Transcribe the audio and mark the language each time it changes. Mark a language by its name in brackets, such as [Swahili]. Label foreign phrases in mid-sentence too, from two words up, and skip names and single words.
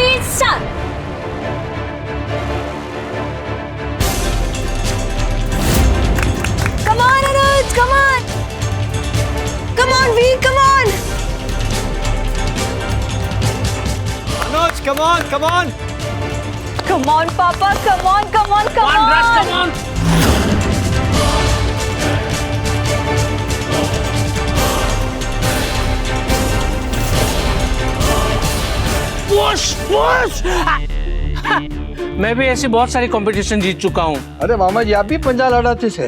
[English] स्टार्ट। Come on, Anuj, come on. Come on, Veer, come on. Anuj, come on, come on. Come on, Papa, come on, come on, come on. Rush, come on. Push push. [Hindi] मैं भी ऐसी बहुत सारी कंपटीशन जीत चुका हूँ। अरे मामा जी आप भी पंजा लड़ाते थे।